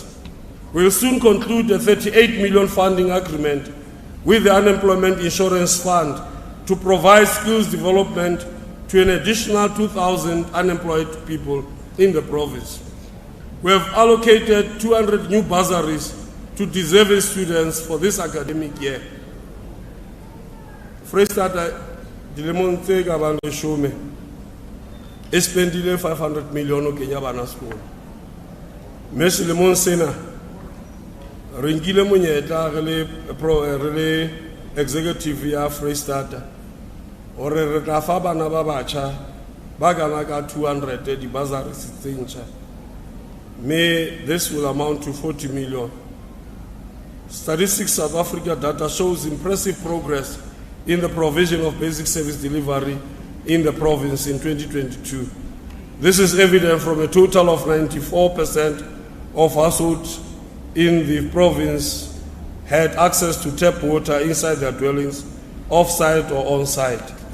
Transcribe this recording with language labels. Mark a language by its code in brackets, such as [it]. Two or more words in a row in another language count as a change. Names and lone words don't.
[en] We will soon conclude a 38 million funding agreement with the Unemployment Insurance Fund to provide skills development to an additional 2,000 unemployed people in the province. We have allocated 200 new bursaries to deserving students for this academic year. [st] Freestata dilemong tse ka bang leshome e spendile 500 million o kenya bana sekolo. Mme selemong sena re nkile monyetla re le executive ya Freestata ore re tla fa bana ba batjha ba kana ka 200 di bursaries tse ntjha. [en] May this will amount to 40 million. Statistics South Africa data shows impressive progress in the provision of basic service delivery in the province in 2022. This is evident from a total of 94% of households in the province had access to tap water inside their dwellings, off-site or on-site.